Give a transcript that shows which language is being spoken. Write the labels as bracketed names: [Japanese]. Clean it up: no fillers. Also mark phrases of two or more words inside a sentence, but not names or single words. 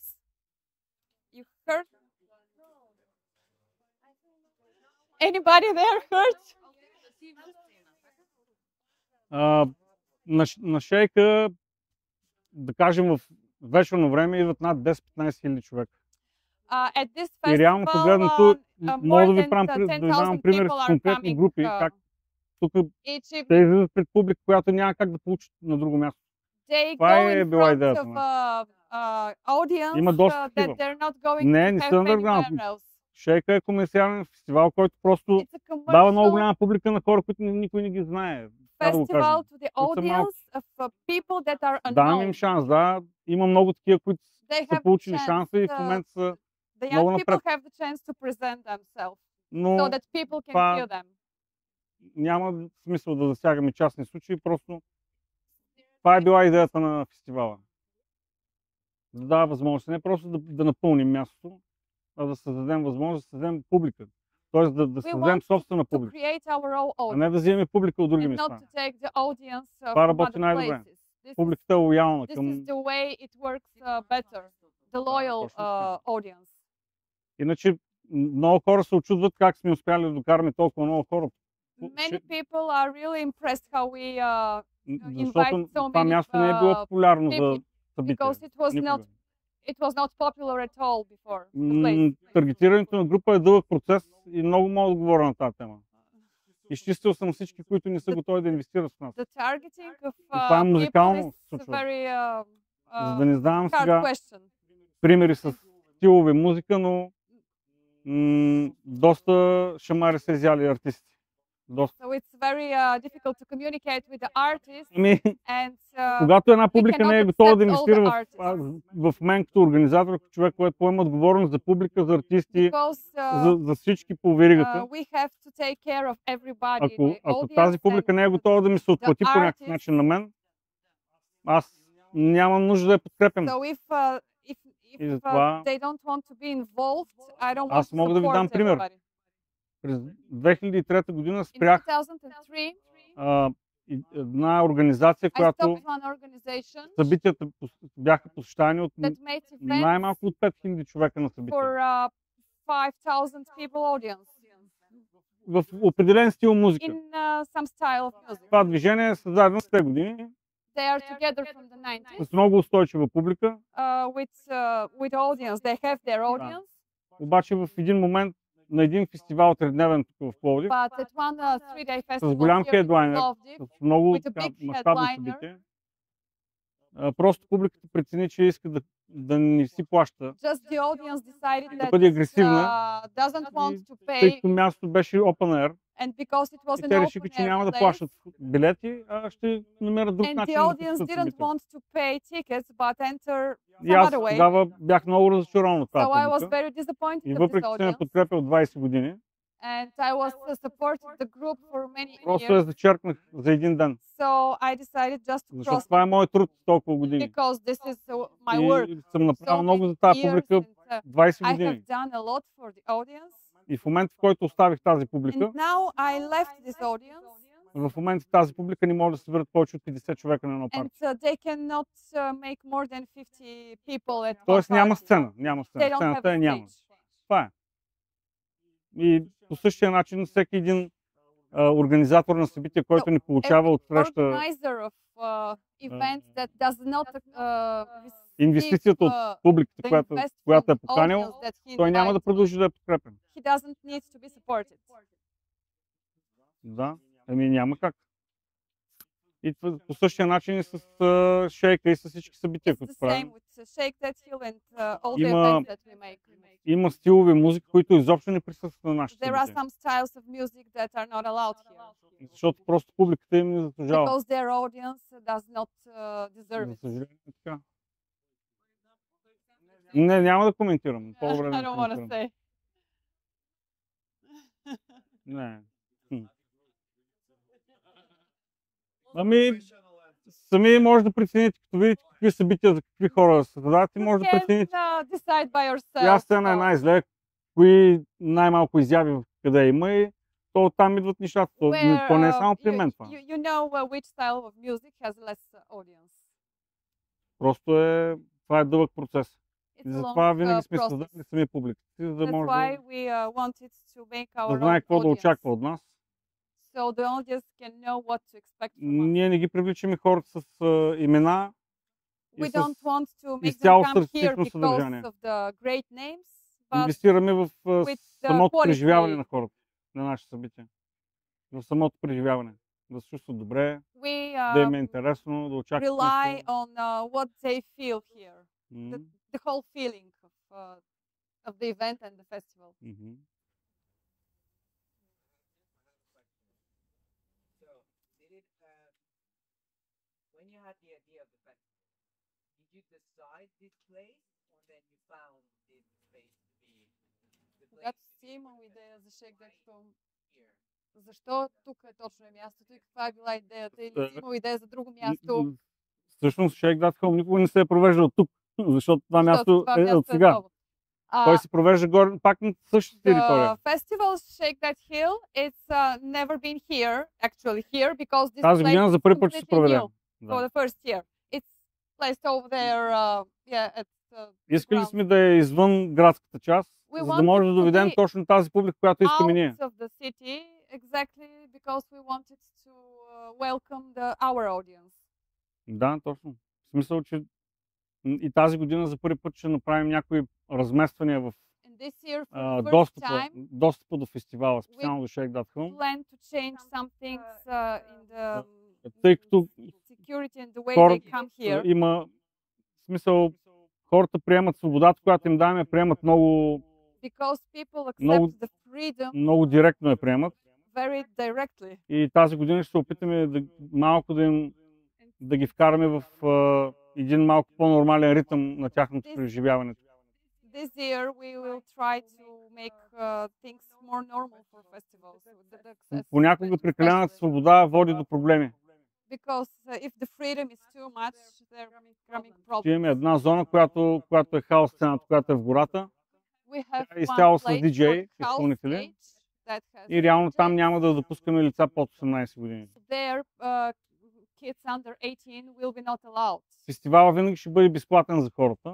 [English] You heard? Anybody there heard? [Bulgarian] На шейка, да кажем, в вечерно време идват над 10-15 хиляди човека. [English] At this [Bulgarian] И реално [English] festival, [Bulgarian] погледнато, мога да ви [English] more than [Bulgarian] да ви давам [English] 10,000 [Bulgarian] пример [English] people [Bulgarian] с [English] are [Bulgarian] конкретни [English] coming [Bulgarian] групи, как тук [English] each [Bulgarian] те [English] evening. [Bulgarian] излизат пред публика, която няма как да получат на друго място. [English] They [Bulgarian] Това [English] go [Bulgarian] е [English] in [Bulgarian] била [English] front [Bulgarian] идеята [English] of [Bulgarian] на [English] audience [Bulgarian] Има доста [English] that [Bulgarian] такива. [English] they're not going [Bulgarian] Не, [English] to [Bulgarian] не [English] have [Bulgarian] са underground. [English] anywhere else. [Bulgarian] Шейка е комерциален фестивал, който просто [English] It's a [Bulgarian] дава много [English] commercial [Bulgarian] голяма публика на хора, които никой не ги знае. Как да го кажем? [English] festival to the [Bulgarian] Които са малки. [English] audience of people that are [Bulgarian] Давам им [English] unknown. [Bulgarian] шанс, да. Има много такива, които [English] They [Bulgarian] са [English] have [Bulgarian] получили [English] chance, [Bulgarian] шанса и в момента са [English] the [Bulgarian] много [English] young [Bulgarian] напред. [English] people have the chance to present themselves [Bulgarian] Но [English] so that people can [Bulgarian] това [English] hear them. [Bulgarian] няма смисъл да засягаме частни случаи, просто това е била идеята на фестивала. Да дава възможност, не просто да напълним мястото, а да създадем възможност да създадем публика. Тоест да създадем [English] want [Bulgarian] собствена [English] To [Bulgarian] публика, [English] create our own [Bulgarian] а [English] audience [Bulgarian] не да вземем публика от други [English] and [Bulgarian] места. [English] not to take the audience [Bulgarian] Това [English] from [Bulgarian] работи [English] other [Bulgarian] най-добре. [English] places. [Bulgarian] Публиката е лоялна [English] This [Bulgarian] към... [English] is the way it works better, the loyal [Bulgarian] точно така. [English] audience. [Bulgarian] Иначе много хора се очудват как сме успяли да докараме толкова много хора. [English] Many people are really impressed how we [Bulgarian] Защото [English] invite so [Bulgarian] това [English] many [Bulgarian] място не е било популярно за [English] people, [Bulgarian] събитие. [English] because [Bulgarian] Никога. [English] it was not popular at all before the place. [Bulgarian] Таргетирането на група е дълъг процес и много мога да говоря на тази тема. Изчистил съм всички, които не са готови да инвестират в нас. [English] The targeting of [Bulgarian] това е [English] people [Bulgarian] музикално [English] is [Bulgarian] се случва. [English] very [Bulgarian] За да не знам [English] hard [Bulgarian] сега [English] question. [Bulgarian] примери с стилове музика, но доста шамари са изяли артисти. Доста. [English] So it's very difficult to communicate with the artist [Bulgarian] Ами, [English] and [Bulgarian] когато една публика не е [English] cannot [Bulgarian] готова да [English] accept all [Bulgarian] инвестира [English] the [Bulgarian] в мен като организатор, като човек, който поема отговорност за публика, за артисти, [English] because [Bulgarian] за всички по веригата, [English] we have to take care of everybody. [Bulgarian] ако тази публика не е готова да ми се отплати по някакъв начин на мен, аз нямам нужда да я подкрепям. [English] So if [Bulgarian] И затова [English] they don't want to be involved, I don't want [Bulgarian] аз [English] to [Bulgarian] мога да ви дам [English] support [Bulgarian] пример. [English] everybody. [Bulgarian] През 2003 година [English] In [Bulgarian] спрях [English] 2003, [Bulgarian] една организация, [English] I [Bulgarian] която [English] stopped one organization [Bulgarian] събитията бяха посещани от [English] that made events [Bulgarian] най-малко от 5000 човека на събития. [English] for 5,000 people audience [Bulgarian] В определен стил музика. [English] in some style of music. [Bulgarian] Това движение е създадено с 2 години, [English] They are together from the 90s [Bulgarian] с много устойчива публика, [English] with audience. They have their audience, [Bulgarian] обаче в един момент на един фестивал тредневен тук в Пловдив, [English] but at one 3-day festival [Bulgarian] голям [English] here in [Bulgarian] хедлайнер, [English] Plovdiv, [Bulgarian] с много [English] with a big [Bulgarian] мащабно [English] headliner. [Bulgarian] събитие, просто публиката прецени, че иска да не си плаща, [English] just the audience decided [Bulgarian] да [English] that [Bulgarian] бъде агресивна, [English] doesn't want to [Bulgarian] тъй [English] pay, [Bulgarian] като мястото беше [English] open air. and because it was [Bulgarian] И [English] an [Bulgarian] те [English] open [Bulgarian] решиха, че няма да [English] air [Bulgarian] плащат [English] place, [Bulgarian] билети, а ще намерят друг [English] and [Bulgarian] начин [English] the [Bulgarian] да [English] audience [Bulgarian] посетят [English] didn't [Bulgarian] събитието. [English] want to pay tickets but enter [Bulgarian] И [English] some [Bulgarian] аз [English] other way. [Bulgarian] тогава бях много разочарован от [English] So I [Bulgarian] тази [English] was [Bulgarian] публика. [English] very disappointed [Bulgarian] И [English] of this [Bulgarian] въпреки, че ме [English] audience, [Bulgarian] подкрепя от 20 години, [English] and I was supported the group for many [Bulgarian] просто я [English] years. [Bulgarian] зачеркнах за един ден. [English] So I decided just to [Bulgarian] Защото [English] cross [Bulgarian] това е моят труд толкова години. [English] because this is my work. [Bulgarian] И съм направил [English] So [Bulgarian] много [English] many [Bulgarian] за тази [English] years [Bulgarian] публика [English] and, [Bulgarian] 20 [English] I [Bulgarian] години. [English] have done a lot for the audience, [Bulgarian] И в момента, в който оставих тази [English] and [Bulgarian] публика, [English] now I left this audience, [Bulgarian] в момента тази публика не може да се съберат повече от 50 човека на едно [English] and [Bulgarian] парти. [English] they cannot make more than 50 people at one [Bulgarian] Тоест няма [English] party. [Bulgarian] сцена. Няма [English] They [Bulgarian] сцена. [English] don't have [Bulgarian] Сцената [English] a [Bulgarian] е няма. [English] stage. [Bulgarian] Това е. И по същия начин всеки един организатор на събитие, който не получава от среща [English] Organizer of events that does not [Bulgarian] инвестицията от публиката, която е поканил, той няма да продължи да я подкрепя. [English] He doesn't need to be supported. [Bulgarian] Да, ами няма как. И по същия начин и с шейка и с всички събития, [English] It's [Bulgarian] които [English] the [Bulgarian] правим. [English] same with Shake That Hill and all the [Bulgarian] Има- [English] events that we make. [Bulgarian] Има стилове музика, които изобщо не присъстват на нашите [English] There are [Bulgarian] събития. [English] some styles of music that are not allowed here [Bulgarian] Защото просто публиката им не заслужава. [English] because their audience does not deserve [Bulgarian] За [English] it. [Bulgarian] съжаление е така. Не, няма да коментирам. По-добре [English] I [Bulgarian] да [English] don't want to [Bulgarian] коментирам. [English] say. [Bulgarian] Не. Ами, Сами може да прецените, като видите какви събития за какви хора се създават, и [English] You [Bulgarian] може да [English] can [Bulgarian] прецените [English] decide by [Bulgarian] коя [English] yourself. [Bulgarian] сцена е най-зле, кои най-малко изяви къде има, и то оттам идват нещата. То не е само при мен това. [English] You know which style of music has less audience. [Bulgarian] Просто това е дълъг процес. [English] It's [Bulgarian] И [English] a [Bulgarian] затова [English] long [Bulgarian] винаги сме [English] process. [Bulgarian] създали сами публиката си, за да [English] That's [Bulgarian] може [English] why we wanted to make [Bulgarian] да [English] our [Bulgarian] знае [English] own [Bulgarian] какво да [English] audience. [Bulgarian] очаква от нас. [English] So the audience can know what to expect from us. [Bulgarian] Ние не ги привличаме хората с имена и [English] We [Bulgarian] с [English] don't want to make them [Bulgarian] изцяло [English] come here [Bulgarian] статистично [English] because [Bulgarian] съдържание. [English] of the great names, but [Bulgarian] Инвестираме в [English] with the [Bulgarian] самото [English] quality. [Bulgarian] преживяване на хората, на нашите събития. В самото преживяване. Да се чувстват добре, [English] we [Bulgarian] да им е интересно, да очакват [English] rely [Bulgarian] нещо. [English] on what they feel here, М, the whole feeling of the event and the festival. мгм. So, did it, when you had the idea of the festival, did you decide this place, or then you found this place to be the place [Bulgarian] Когато [English] to [Bulgarian] си [English] be [Bulgarian] имал [English] for the [Bulgarian] идея за Shake That Film, [English] here? [Bulgarian] защо тук е точно е мястото и каква е била идеята, или си Е, имал идея за друго място? Всъщност Shake That Home никога не се е провеждал тук, защото това Защото място това е място от сега. ново. Той се провежда горе, пак на същата територия. [English] The festival Shake That Hill, it's never been here, actually here, because this [Bulgarian] Тази [English] place [Bulgarian] година за [English] is [Bulgarian] първи път ще се [English] completely [Bulgarian] проведе. [English] new for [Bulgarian] Да. [English] the first year. It's placed over there, at the [Bulgarian] Искали [English] ground. [Bulgarian] сме да е извън градската част, [English] We [Bulgarian] за да [English] wanted [Bulgarian] може да [English] to [Bulgarian] доведем [English] be [Bulgarian] точно тази публика, която искаме ние. [English] out of the city, exactly because we wanted to welcome our audience. [Bulgarian] Да, точно. В смисъл, че и тази година за първи път ще направим някои размествания в [English] And this year, for the first time, [Bulgarian] достъпа до фестивала, специално до Shake That Home. [English] plan to change some things in the [Bulgarian] Тъй като [English] security and the way [Bulgarian] хората [English] they come here. [Bulgarian] има смисъл, хората приемат свободата, която им даваме, приемат много, [English] Because people [Bulgarian] много- [English] accept the freedom [Bulgarian] много директно я приемат. [English] very directly. [Bulgarian] И тази година ще се опитаме малко да ги вкараме в един малко по-нормален ритъм на тяхното преживяване. [English] This year we will try to make things more normal for festivals. The access [Bulgarian] Понякога [English] rate [Bulgarian] прекалената [English] especially. [Bulgarian] свобода води до проблеми. [English] Because if the freedom is too much, there are coming [Bulgarian] Ще имаме [English] problems. [Bulgarian] една зона, която е хаос сцената, която е в гората, [English] We have [Bulgarian] Тя е изцяло [English] one [Bulgarian] с [English] place [Bulgarian] DJ, [English] called House [Bulgarian] изпълнители. [English] Stage that has [Bulgarian] и реално там [English] DJs. [Bulgarian] няма да допускаме лица под 18 години. [English] There, kids under 18 will be not allowed. [Bulgarian] Фестивала винаги ще бъде безплатен за хората,